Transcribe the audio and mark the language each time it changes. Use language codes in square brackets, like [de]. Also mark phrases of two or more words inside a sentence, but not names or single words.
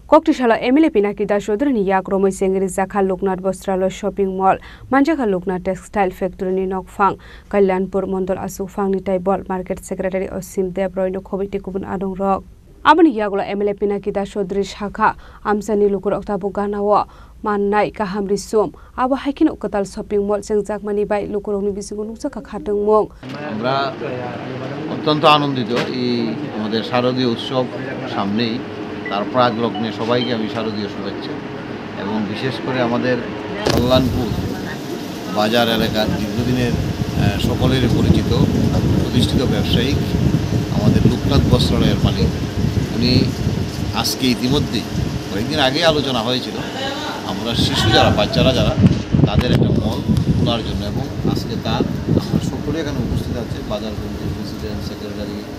[trp] Koktishala MLA Pinaki Das Chodroni Yakromoi Sengri Zakha Loknath Bostraloi Shopping Mall Manjaka Loknath Textile Factory ni Nokphang Kalyanpur Mondol Asukphang ni Taibol Market Secretary Osim Debroi no Committee Kubun Adong Rok Abani Yagola MLA Pinaki Das Chodri Shakha Amsani Lukur Oktabu Ganawa Mannai Kahamri Som Abo Haikin Ukatal Shopping Mall Sengjak Mani Bai Lukuroni Bisingun Usaka Khatang Mong [bn] আমরা অত্যন্ত আনন্দিত এই আমাদের শারদীয় উৎসব সামনেই তার প্রাক লগ্নে সবাইকে আমি শারদীয় শুভেচ্ছা এবং বিশেষ করে আমাদের কল্যাণপুর বাজার এলাকার দীর্ঘদিনের সকলের পরিচিত প্রতিষ্ঠিত ব্যবসায়িক আমাদের লোকনাথ বস্ত্রালয়ের মালিক উনি আজকে ইতিমধ্যেই কয়েকদিন আগে আলোচনা হয়েছিল আমরা শিশু যারা বাচ্চারা যারা তাদের একটা মল খোলার জন্য এবং আজকে তার আমরা সকলে এখানে উপস্থিত আছে বাজার কমিটির [en] president secretary